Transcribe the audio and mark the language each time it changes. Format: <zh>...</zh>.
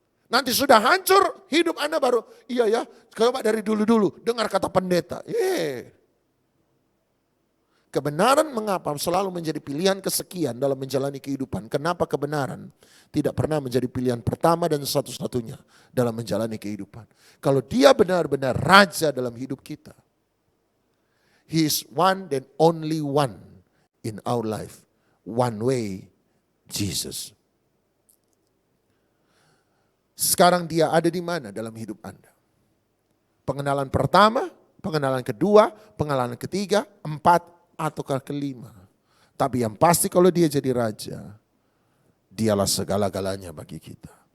<id>Nanti sudah hancur hidup Anda baru, iya ya, coba dari dulu-dulu dengar kata pendeta. Kebenaran mengapa selalu menjadi pilihan kesekian dalam menjalani kehidupan? Kenapa kebenaran tidak pernah menjadi pilihan pertama dan satu-satunya dalam menjalani kehidupan? Kalau dia benar-benar raja dalam hidup kita.</id> <en>He is one and only one in our life. One way, Jesus.</en> <id>Sekarang dia ada di mana dalam hidup Anda? Pengenalan pertama, pengenalan kedua, pengenalan ketiga, 4, ataukah kelima. Tapi yang pasti kalau dia jadi raja, dialah segala-galanya bagi kita.</id>